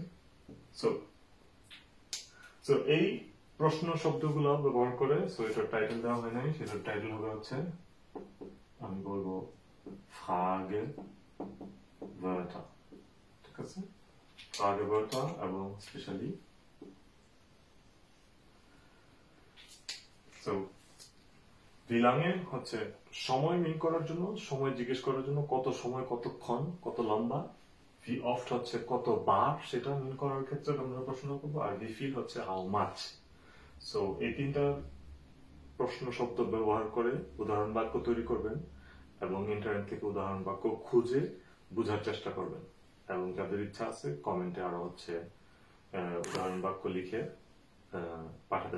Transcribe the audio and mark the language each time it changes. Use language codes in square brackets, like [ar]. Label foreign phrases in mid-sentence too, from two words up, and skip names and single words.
[bn] সো সো এই প্রশ্ন শব্দগুলো ব্যবহার করে, সো এটার টাইটেল দেওয়া হয় নাই, সেটার টাইটেল হবে হচ্ছে, আমি বলবো Fragewörter, ঠিক আছে? Fragewörter, এবং স্পেশালি সো [de] wie lange [bn] হচ্ছে সময় মিন করার জন্য, সময় জিজ্ঞেস করার জন্য, কত সময়, কতক্ষণ, কত লম্বা। [de] wie oft [bn] হচ্ছে কতবার, সেটা মিন করার ক্ষেত্রে আমরা প্রশ্ন করবো। আর [de] wie viel [bn] হচ্ছে [en] how much। [bn] সো এই তিনটা প্রশ্ন শব্দ ব্যবহার করে উদাহরণ বাক্য তৈরি করবেন, এবং ইন্টারনেট থেকে উদাহরণ বাক্য খুঁজে বোঝার চেষ্টা করবেন, এবং যাদের ইচ্ছা আছে কমেন্টে আরো হচ্ছে উদাহরণ বাক্য লিখে পাঠাতে পারেন।